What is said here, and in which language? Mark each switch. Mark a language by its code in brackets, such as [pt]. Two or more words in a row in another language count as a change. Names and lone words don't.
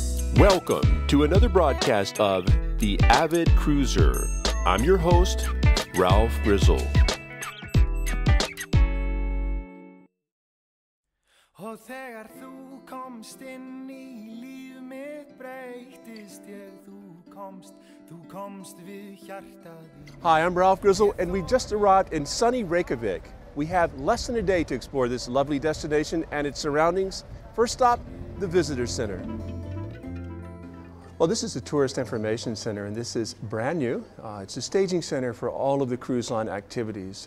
[en] Welcome to another broadcast of The Avid Cruiser. I'm your host, Ralph Grizzle. [is] Og þegar þú komst inn í líf mitt breytist ég, þú komst við hjartað. [en] Hi, I'm Ralph Grizzle, and we just arrived in sunny Reykjavik. We have less than a day to explore this lovely destination and its surroundings. First stop, the Visitor Center. Well, this is the Tourist Information Center, and this is brand new. It's a staging center for all of the cruise line activities.